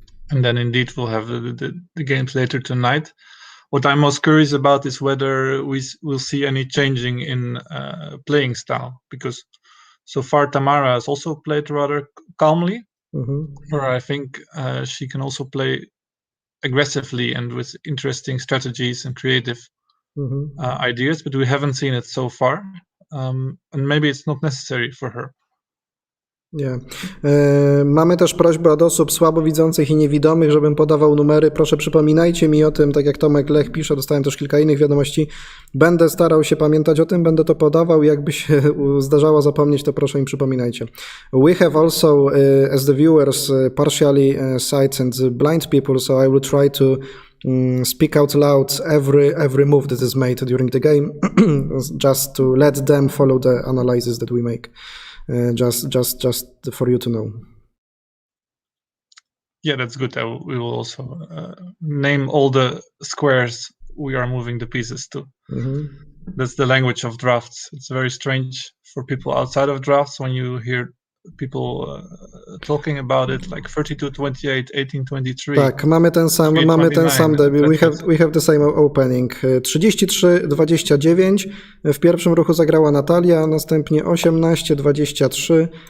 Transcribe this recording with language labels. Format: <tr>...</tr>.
<en>And then indeed we'll have the games later tonight. What I'm most curious about is whether we'll see any changing in playing style, because so far Tamara has also played rather calmly, where I think she can also play aggressively and with interesting strategies and creative ideas, but we haven't seen it so far. And maybe it's not necessary for her. Yeah.</en> <pl>Mamy też prośbę od osób słabowidzących i niewidomych, żebym podawał numery. Proszę przypominajcie mi o tym, tak jak Tomek Lech pisze, dostałem też kilka innych wiadomości. Będę starał się pamiętać o tym, będę to podawał. Jakby się zdarzało zapomnieć, to proszę mi przypominajcie.</pl> <en>We have also, as the viewers, partially sight and blind people, so I will try to speak out loud every move that is made during the game, just to let them follow the analysis that we make. Just for you to know. Yeah, that's good. We will also name all the squares we are moving the pieces to. That's the language of drafts. It's very strange for people outside of drafts when you hear people talking about it, like 32-28, 18-23.</en> <pl>Tak, mamy ten sam debiut.</pl> <en>We have the same opening. 33-29.</en> <pl>W pierwszym ruchu zagrała Natalia, następnie 18-23.</pl>